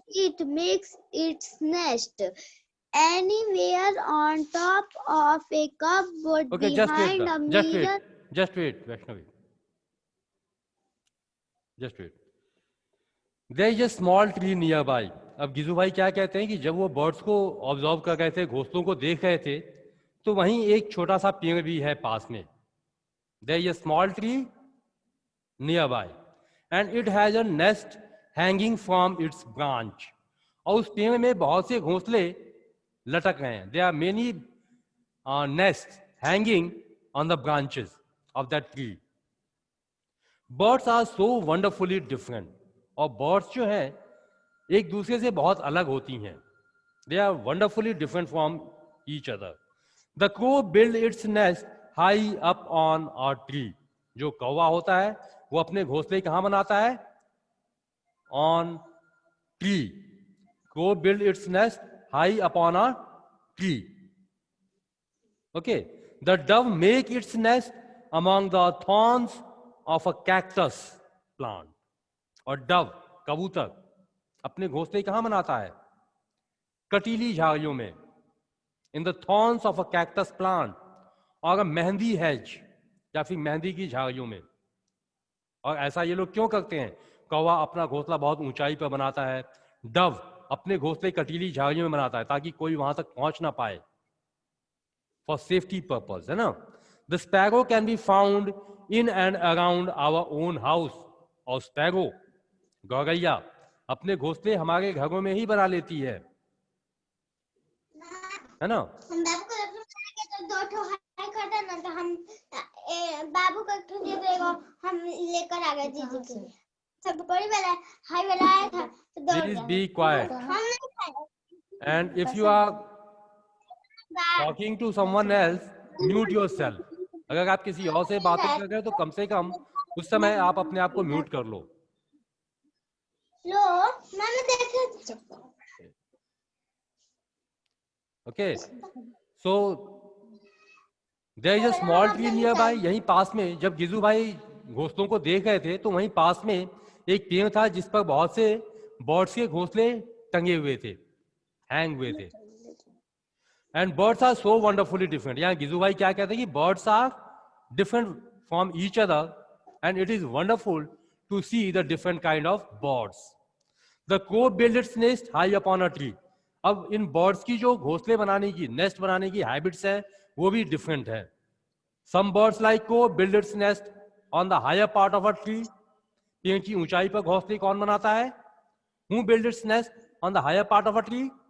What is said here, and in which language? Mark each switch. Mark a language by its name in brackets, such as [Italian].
[English] It makes its nest anywhere on top of a cupboard, Okay, just wait. behind a Just wait. mirror. Just wait, Vaishnavi. Just wait. There is a small tree nearby. [Hindi] अब गिजू भाई क्या कहते हैं कि जब वो birds को observe कर रहे थे, घोंसलों को देख रहे थे, तो वहीं एक छोटा सा पेड़ भी है पास में. [English] There is a small tree nearby and it has a nest hanging from its branch. [Hindi] और उस पेड़ में बहुत से घोंसले लटक रहे हैं. [English] There are many nests hanging on the branches of that tree. Birds are so wonderfully different. [Hindi] और birds जो हैं एक दूसरे से बहुत अलग होती हैं. [English] They are wonderfully different from each other. The crow build its nest high up on a tree. [Hindi] जो कौवा होता है वो अपने घोंसले कहाँ बनाता है? [English] On tree. Crow build its nest high upon a tree. Okay. The dove make its nest among the thorns of a cactus plant. [Hindi] और dove, कबूतर, अपने घोंसले कहाँ बनाता है? कटीली झाड़ियों में. [English] In the thorns of a cactus plant. [Hindi] और मेहंदी हेज या फिर मेहंदी की झाड़ियों में. और ऐसा ये लोग क्यों करते हैं? कौवा अपना घोंसला बहुत ऊंचाई पर बनाता है. डव अपने घोंसले कटीली झाड़ियों में बनाता है ताकि कोई वहां तक पहुंच ना पाए. [English] For safety purpose, है ना. The sparrow can be found in and around our own house. [Hindi] और स्पैरो, गौरैया, अपने घोंसले हमारे घरों में ही बना लेती है ना. हम बाबू को तो दो ठो हाई करता ना तो हम बाबू का ठुके देगा हम लेकर आ गए जीजी के लिए. सब बड़ी वाला हाई वाला आया था तो दौड़ [English] Please [Hindi] गया. [English] be quiet. [Hindi] हम नहीं खाए. [English] And if you are talking to someone else, mute yourself. [Hindi] अगर आप किसी और से बातें कर रहे हो तो कम से कम उस समय आप अपने आप को म्यूट कर लो. लो मैंने देखा. [English] Okay. So there is a small tree nearby. [Hindi] यहीं पास में जब गिजू भाई घोंसलों को देख रहे थे तो वहीं पास में एक पेड़ था जिस पर बहुत से बर्ड्स के घोंसले टंगे हुए थे, हैंग हुए थे. [English] And birds are so wonderfully different. [Hindi] यहाँ गिजू भाई क्या कहते हैं कि [English] Birds are different from each other and it is wonderful to see the different kind of birds. The crow build its nest high upon a tree. [Hindi] अब in birds की जो घोंसले बनाने की, नेस्ट बनाने की हैबिट्स है वो भी डिफरेंट है. [English] Some birds like crow build its nest on the higher part of a tree. [Hindi] पेड़ की ऊंचाई पर घोंसले कौन बनाता है? [English] Who build its nest on the higher part of a tree?